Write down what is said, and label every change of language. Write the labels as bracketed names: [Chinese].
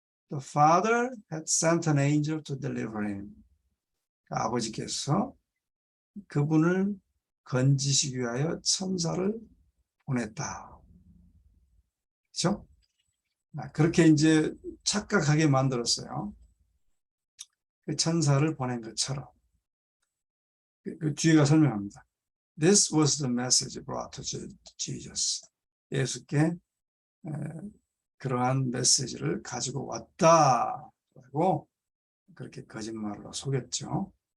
[English] The Father had sent an angel to deliver him. [Korean] 아버지께서 그분을 건지시기 위하여 천사를 보냈다. 그렇죠? 그렇게 이제 착각하게 만들었어요. 그 천사를 보낸 것처럼. 그 뒤에가 설명합니다. [English] This was the message brought to Jesus. [Korean] 예수께 그러한 메시지를 가지고 왔다라고 그렇게 거짓말로 속였죠.